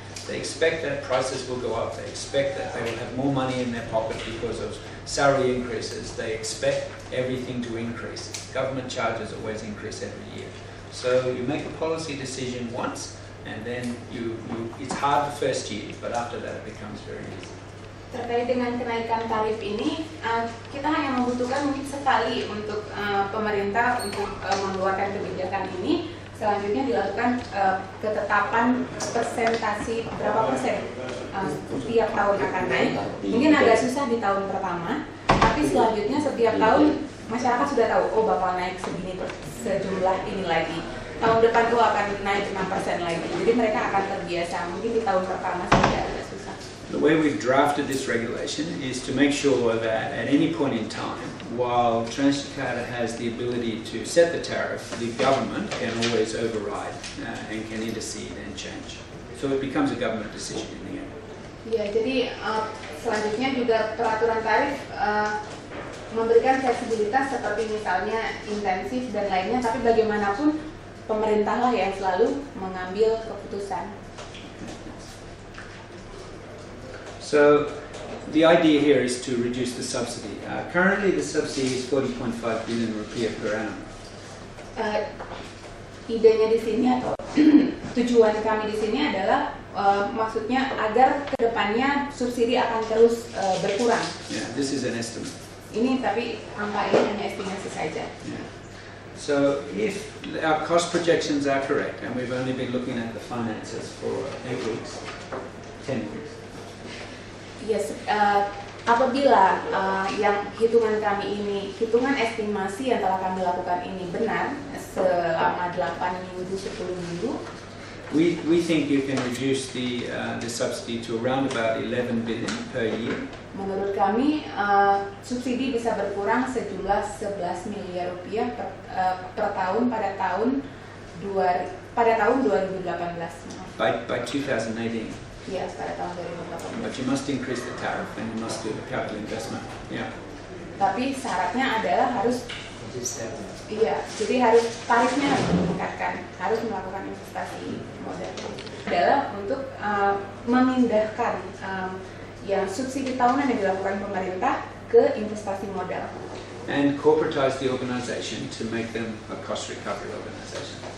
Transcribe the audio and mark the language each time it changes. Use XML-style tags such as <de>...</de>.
<en>They expect that prices will go up. They expect that they will have more money in their pocket because of salary increases. They expect everything to increase. Government charges always increase every year. So you make a policy decision once, and then it's hard the first year, but after that it becomes very easy.</en> <id>Terkait dengan kenaikan tarif ini, kita hanya membutuhkan mungkin sekali untuk pemerintah untuk mengeluarkan kebijakan ini. Selanjutnya dilakukan ketetapan persentasi berapa persen setiap tahun akan naik. Mungkin agak susah di tahun pertama, tapi selanjutnya setiap tahun masyarakat sudah tahu, oh bakal naik segini sejumlah ini lagi. Tahun depan tuh akan naik 6% lagi. Jadi mereka akan terbiasa. Mungkin di tahun pertama saja agak susah.</id> <en>The way we've drafted this regulation is to make sure that at any point in time, while Transjakarta has the ability to set the tariff, the government can always override and can intercede and change. So it becomes a government decision in the end.</en> <id>Ya, jadi selanjutnya juga peraturan tarif memberikan fleksibilitas seperti misalnya intensif dan lainnya, tapi bagaimanapun pemerintahlah yang selalu mengambil keputusan.</id> <en>So the idea here is to reduce the subsidy. Currently the subsidy is 40.5 billion rupiah per annum.</en> <id>Idenya di sini atau tujuan kami di sini adalah maksudnya agar kedepannya subsidi akan terus berkurang.</id> <en>Yeah, this is an estimate.</en> <id>Ini tapi angka ini hanya estimasi saja. Yeah.</id> <en>So if our cost projections are correct, and we've only been looking at the finances for 8 weeks, 10 weeks.</en> <id>Yes, apabila yang hitungan kami ini, hitungan estimasi yang telah kami lakukan ini benar selama 8 minggu, 10 minggu,</id> <en>we think you can reduce the subsidy to around about 11 billion per year.</en> <id>Menurut kami subsidi bisa berkurang sejumlah 11 miliar rupiah per tahun pada tahun 2018.</id> <en>By 2018.</en> <id>Yes, pada tahun 2018.</id> <en>But you must increase the tariff and you must do the capital investment. Yeah.</en> <id>Tapi syaratnya adalah harus jadi harus tarifnya harus ditingkatkan, harus melakukan investasi modal. Adalah untuk memindahkan yang subsidi tahunan yang dilakukan pemerintah ke investasi modal.</id> <en>And corporatize the organization to make them a cost recovery organization.</en>